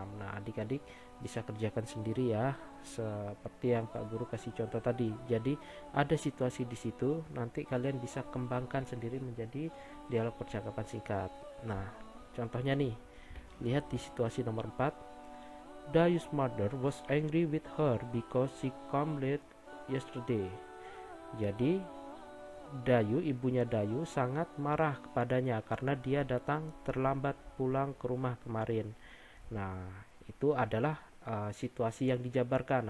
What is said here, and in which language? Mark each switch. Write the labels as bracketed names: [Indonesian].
[Indonesian] Nah, adik-adik bisa kerjakan sendiri ya, seperti yang Pak Guru kasih contoh tadi. Jadi ada situasi di situ, nanti kalian bisa kembangkan sendiri menjadi dialog percakapan singkat. Nah, contohnya nih, lihat di situasi nomor 4. [English] Dayu's mother was angry with her because she came late yesterday. [Indonesian] Jadi ibunya Dayu sangat marah kepadanya karena dia datang terlambat pulang ke rumah kemarin. Nah, itu adalah situasi yang dijabarkan.